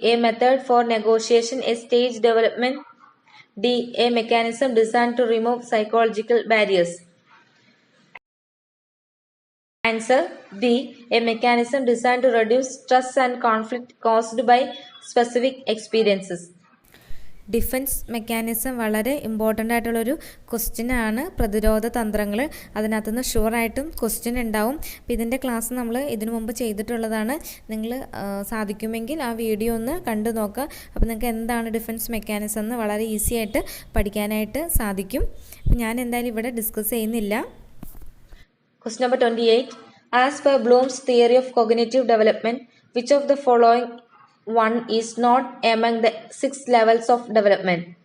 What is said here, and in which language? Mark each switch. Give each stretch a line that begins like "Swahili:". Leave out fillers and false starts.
English: A method for negotiation, a stage development. D. A mechanism designed to remove psychological barriers. Answer B. A mechanism designed to reduce stress and conflict caused by specific experiences.
Malayalam: Defence mechanism വളരെ important ആയിട്ടുള്ളൊരു ക്വസ്റ്റ്യനാണ്. പ്രതിരോധ തന്ത്രങ്ങൾ, അതിനകത്തുനിന്ന് ഷുവറായിട്ടും question ഉണ്ടാവും. അപ്പോൾ ഇതിൻ്റെ class നമ്മൾ ഇതിനു മുമ്പ് ചെയ്തിട്ടുള്ളതാണ്. നിങ്ങൾ സാധിക്കുമെങ്കിൽ ആ വീഡിയോ ഒന്ന് കണ്ടു നോക്കുക. അപ്പോൾ നിങ്ങൾക്ക് എന്താണ് ഡിഫൻസ് മെക്കാനിസം എന്ന് വളരെ ഈസി ആയിട്ട് പഠിക്കാനായിട്ട് സാധിക്കും. അപ്പോൾ ഞാൻ എന്തായാലും ഇവിടെ ഡിസ്കസ് ചെയ്യുന്നില്ല.
English: Question number 28. As per Bloom's theory of cognitive development, which of the following one is not among the 6 levels of development?